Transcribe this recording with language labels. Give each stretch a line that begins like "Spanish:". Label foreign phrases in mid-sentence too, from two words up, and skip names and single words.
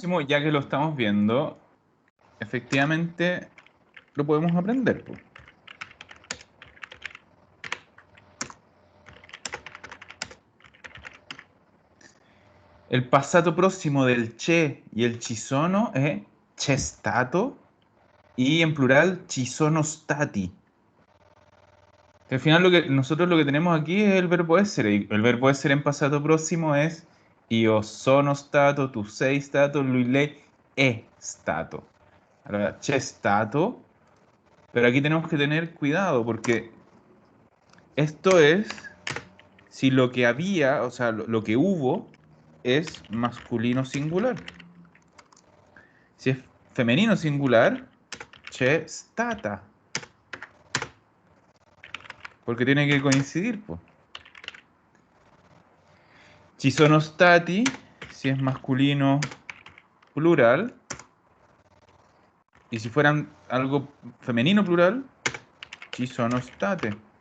Spanish: próximo, ya que lo estamos viendo, efectivamente lo podemos aprender, po. El pasado próximo del che y el
Italian: ci sono
Spanish: es
Italian: c'è stato
Spanish: y en plural
Italian: ci sono stati.
Spanish: Al final nosotros lo que tenemos aquí es el verbo essere. Y el verbo essere en pasado próximo es
Italian: io sono stato, tu sei stato, lui lei è stato. Allora, c'è stato,
Spanish: pero aquí tenemos que tener cuidado porque esto es si lo que había, o sea, lo que hubo es masculino singular. Si es femenino singular,
Italian: c'è stata.
Spanish: Porque tiene que coincidir, pues.
Italian: Ci sono stati,
Spanish: si es masculino plural. Y si fueran algo femenino plural,
Italian: ci sono state.